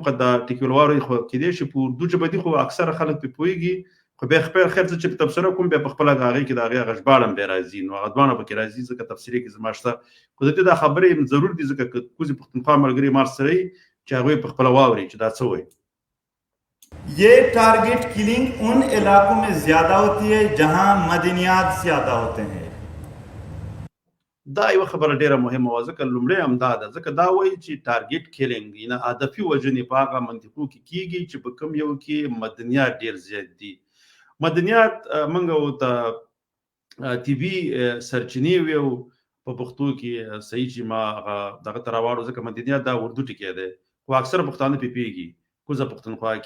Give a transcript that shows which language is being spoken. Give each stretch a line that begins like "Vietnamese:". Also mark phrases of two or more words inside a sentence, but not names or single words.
Pashto: خو دا ټیکولوارو خو کېدای شي په اردو ژبه دي، خو اکثره خلک پرې پوهېږي. خو بیا خیر څه چې په تبصره کوم، بیا په خپله هغې کې د هغې هغه ژباړه بیا راځي، نو هغه دواړه پکې راځي، ځکه تفسیري کې زما شته. خو د دې دا خبرې ضرور دي، ځکه که کوزې پښتونخوا ملګري ما سره وي چې هغوی په خپله واوري چې دا څه وایي.
Urdu: ये
English: target killing
Urdu: ان علاقوں میں زیادہ ہوتی ہے جہاں معدنیات زیادہ ہوتے ہیں.
Pashto: دا یو خبره ډیره مهمه وه، ځکه لومړی همدا ده، ځکه دا وایي چې
English: target killing
Pashto: یعنې هدفي وژنې په هغه منطقو کې کیږي چې په کوم یو کې مدنیات ډیر زیات دي. مدنیات موږ ورته طبي سرچینې ویو په پښتو کې، صحیح چې ما دغه ته راواړو، ځکه مدنیات دا اردو ټکی دی، خو اکثره پښتانه پرې پوهېږي کوزه پښتونخوا کې.